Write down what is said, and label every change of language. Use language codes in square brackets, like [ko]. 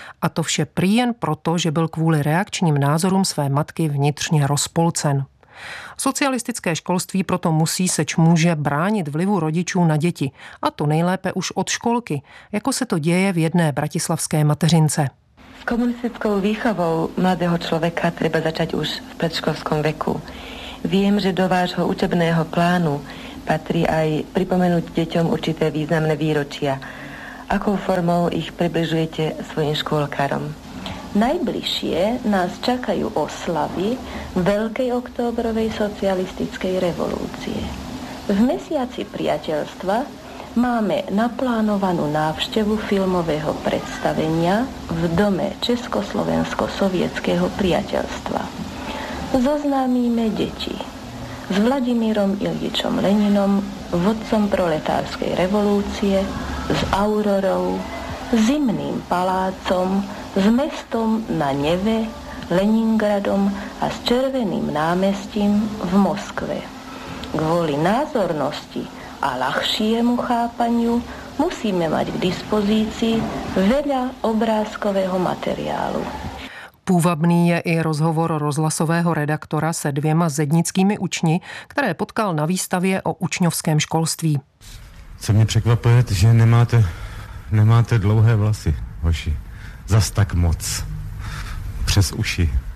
[cs] A to vše prý jen proto, že byl kvůli reakčním názorům své matky vnitřně rozpolcen. Socialistické školství proto musí seč může bránit vlivu rodičů na děti, a to nejlépe už od školky, jako se to děje v jedné bratislavské mateřince. Komunistickou výchovou mladého člověka [sk] treba začať [cs] už v předškolském věku. [sk] Vím, že do vášho učebného plánu patrí aj pripomenúť deťom určité významné výročia. Akou formou ich približujete svojim škôlkarom? Najbližšie nás čakajú oslavy Veľkej oktobrovej socialistickej revolúcie. V mesiaci priateľstva máme naplánovanú návštevu filmového predstavenia v dome Československo-sovietského priateľstva. Zoznámíme deti. s Vladimírom Iljičom Leninom, vodcom proletárskej revolúcie, s Aurorou, Zimným palácom, s mestom na Neve, Leningradom a s Červeným námestím v Moskve. Kvôli názornosti a ľahšiemu chápaniu musíme mať k dispozícii veľa obrázkového materiálu. [cs] Půvabný je i rozhovor rozhlasového redaktora se dvěma zednickými učni, které potkal na výstavě o učňovském školství. Co mě překvapuje, že nemáte dlouhé vlasy, hoši. Zas tak moc. Přes uši.